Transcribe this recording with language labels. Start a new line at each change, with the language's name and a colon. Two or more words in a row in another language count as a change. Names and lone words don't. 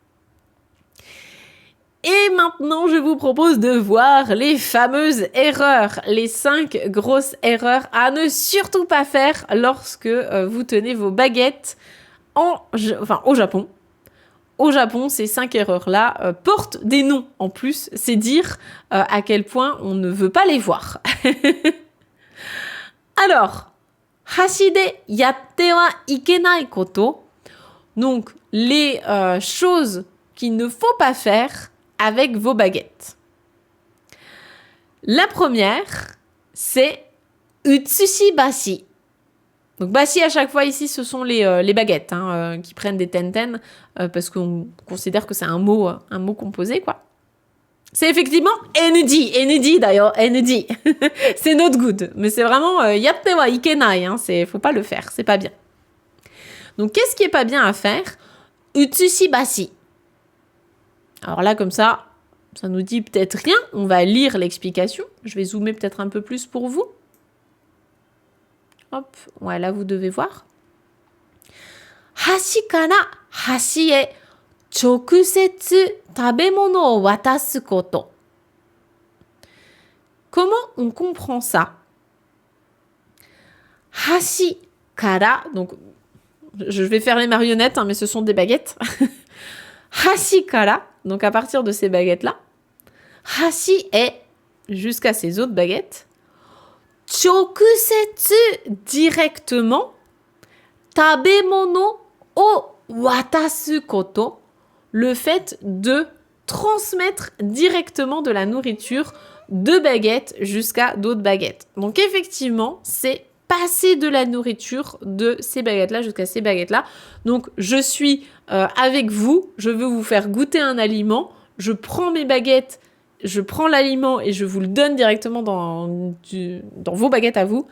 French: Et maintenant, je vous propose de voir les fameuses erreurs, les 5 grosses erreurs à ne surtout pas faire lorsque vous tenez vos baguettes au Japon, au Japon, ces 5 erreurs-là portent des noms en plus. C'est dire à quel point on ne veut pas les voir.
Japanese: Alors, 箸でやってはいけないこと.
French: Donc, les choses qu'il ne faut pas faire avec vos baguettes. La première, c'est utsushi-bashi. Donc, bashi, à chaque fois, ici, ce sont les baguettes qui prennent des tenten parce qu'on considère que c'est un mot composé, quoi. C'est effectivement ND d'ailleurs, ND. C'est
English: not good,
French: mais c'est vraiment
Japanese: やってはいけない,
French: faut pas le faire, c'est pas bien. Donc, qu'est-ce qui est pas bien à faire? Utsushi-bashi. Alors là, comme ça nous dit peut-être rien. On va lire l'explication. Je vais zoomer peut-être un peu plus pour vous. Hop, ouais, là, vous devez voir.
Japanese: 箸から箸へ直接食べ物を渡すこと.
French: Comment on comprend ça?
Japanese: 箸から,
French: donc je vais faire les marionnettes, mais ce sont des baguettes.
Japanese: 箸から,
French: donc à partir de ces baguettes-là. Hashi est jusqu'à ces autres baguettes. Chokusetsu, directement.
Japanese: 食べ物を渡すこと,
French: le fait de transmettre directement de la nourriture de baguettes jusqu'à d'autres baguettes. Donc effectivement, c'est passer de la nourriture de ces baguettes-là jusqu'à ces baguettes-là. Donc je suis avec vous, je veux vous faire goûter un aliment, je prends mes baguettes, je prends l'aliment et je vous le donne directement dans vos baguettes à vous.